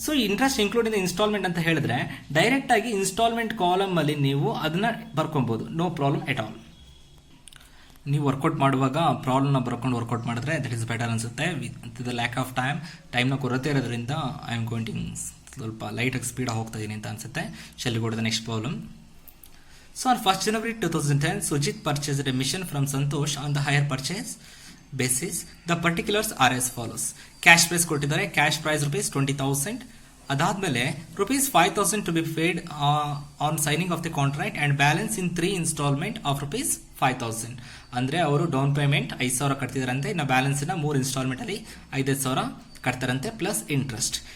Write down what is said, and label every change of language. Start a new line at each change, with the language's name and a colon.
English: so interest include in installment
Kannada: ಅಂತ ಹೇಳಿದ್ರೆ direct ಆಗಿ ಇನ್ಸ್ಟಾಲ್ಮೆಂಟ್ ಕಾಲಮ್ ಅಲ್ಲಿ ನೀವು ಅದನ್ನ ಬರ್ಕೊಬಹುದು.
English: No problem at all.
Kannada: ನೀವು ವರ್ಕೌಟ್ ಮಾಡುವಾಗ ಪ್ರಾಬ್ಲಮ್ನ ಬರ್ಕೊಂಡು ವರ್ಕೌಟ್ ಮಾಡಿದ್ರೆ
English: that is better
Kannada: ಅನ್ಸುತ್ತೆ.
English: with the lack of ಟೈಮ್ನ
Kannada: ಕೊರತೆ ಇರೋದ್ರಿಂದ
English: I am going
Kannada: ಸ್ವಲ್ಪ ಲೈಟಾಗಿ ಸ್ಪೀಡ್ ಹೋಗ್ತಾ ಇದೀನಿ ಅಂತ ಅನ್ಸುತ್ತೆ.
English: Shall go to the next problem. So on 1st January 2010, Sujit purchased a machine from Santosh on the hire purchase basis. The particulars are as follows.
Kannada: Cash prize ಕೊಟ್ಟಿದ್ದಾರೆ.
English: Cash price rupees 20,000. ಅದಾದ್ಮೇಲೆ ₹5,000 to be paid on signing of the contract and balance in 3 installment of ₹5,000.
Kannada: ಅಂದ್ರೆ ಅವರು down payment 5,000 ಕಟ್ತಿದಾರಂತೆ. ಇನ್ನು balance ನ 3 instalment ಅಲ್ಲಿ 5,000 ಕಟ್ತಾರಂತೆ plus interest.